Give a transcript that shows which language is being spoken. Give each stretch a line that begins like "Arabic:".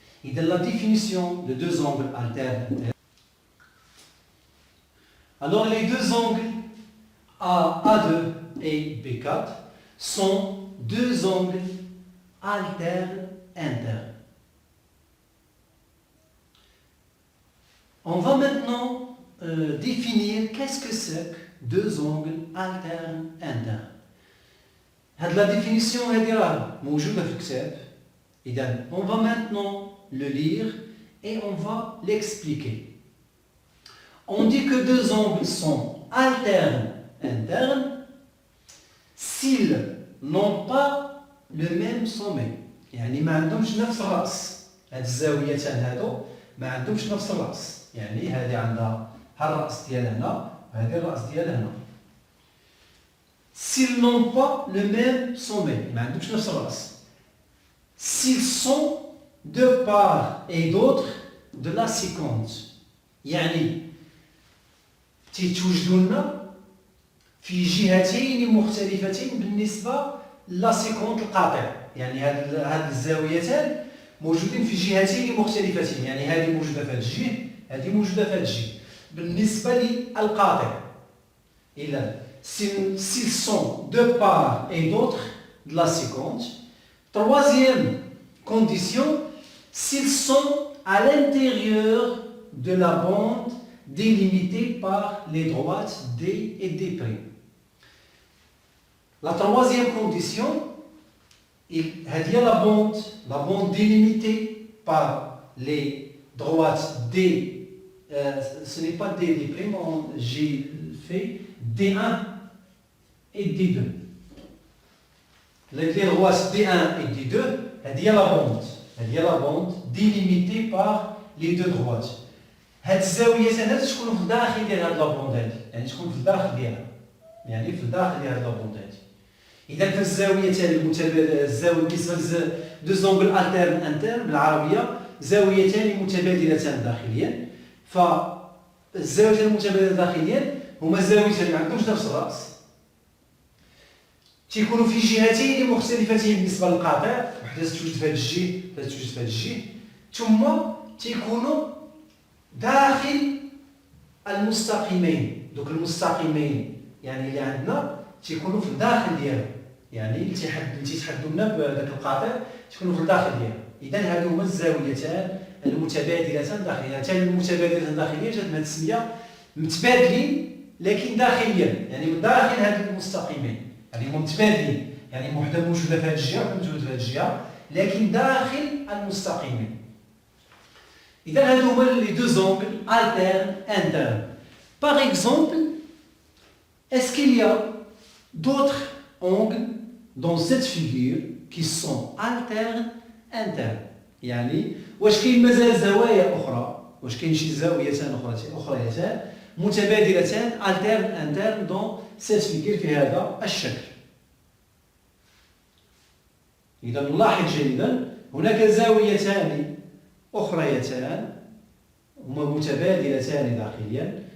French: Et dans la définition de deux angles alternes internes, alors les deux angles A2 et B4 sont deux angles alternes internes. On va maintenant définir qu'est-ce que c'est que deux angles alternes internes.
Arabic: هاد
French: la définition
Arabic: هادي راه موجودة في الكتاب.
French: إذا on va maintenant le lire et on va l'expliquer. On dit que deux angles sont alternes internes s'ils n'ont pas le même sommet.
Arabic: يعني ما عندهمش نفس الرأس. هاد الزاويتان هادو ما عندهمش نفس الرأس. يعني هذه عندها الرأس ديال هنا وهذه الرأس ديال هنا.
French: S'ils n'ont pas le même sommet,
Arabic: ما عندهمش نفس الرأس.
French: S'ils sont de part et d'autre de la séquence.
Arabic: يعني تيتوجدوا لنا في جهتين مختلفتين بالنسبة لا سيكونت القاطع. يعني هاد الزاويتان موجودين في جهتين مختلفتين. يعني هذه موجودة في هذا الجهة، هذه موجودة في هذا الجهة. بالنسبة للقاطع.
French: إذا s'ils sont de part et d'autre de la séquence. Troisième condition, s'ils sont à l'intérieur de la bande délimitée par les droites D et D'. La troisième condition, il y a la bande délimitée par les droites D, ce n'est pas D', j'ai fait D1 et D2. Les droites D1 et D2, il y a la bande délimitée par les deux droites.
Arabic: هاد الزاويتين هاد تكون في الداخل ديال هاد لابوند هادي، يعني تكون في الداخل ديالها، يعني في الداخل ديال هاد لابوند هادي. إذا في الزاويتين المتبادلة، الزاوية بالنسبة
French: دو زونغل التيرن انترن
Arabic: بالعربية زاويتان متبادلتان داخليا، فالزاويتين المتبادلة داخليا هما زاويتين ما عندهمش نفس الرأس، تيكونوا في جهتين مختلفتين بالنسبة للقاطع، وحدة توجد في هاد الجهة، وحدة توجد في هاد الجهة، ثم تيكونوا داخل المستقيمين. دوك المستقيمين يعني اللي عندنا تيكونوا في الداخل ديالهم، يعني اللي تيتحدوا لنا بهذاك القاطع تيكونوا في الداخل ديالهم. اذا هادو هما الزاويتان المتبادلتان داخليا. حتى المتبادلتان داخليا جات بهذه التسميه متبادلين لكن داخليا، يعني من داخل هاد المستقيمين، يعني هما متبادلين، يعني وحده موجوده في هذه الجهه وحده موجوده في هذه الجهه لكن داخل المستقيمين. إذا هادو هما
French: les deux angles alternes internes. Par exemple, est-ce qu'il y a d'autres angles dans cette figure qui sont alternes internes؟
Arabic: يعني واش كاين مازال زوايا أخرى؟ واش كاين شي زاويتان أخريتان متبادلتان
French: alterne interne dans cette figure
Arabic: في هذا الشكل؟ إذا نلاحظ جيدا هناك زاويتان أخريتان هما متبادلتان داخليا.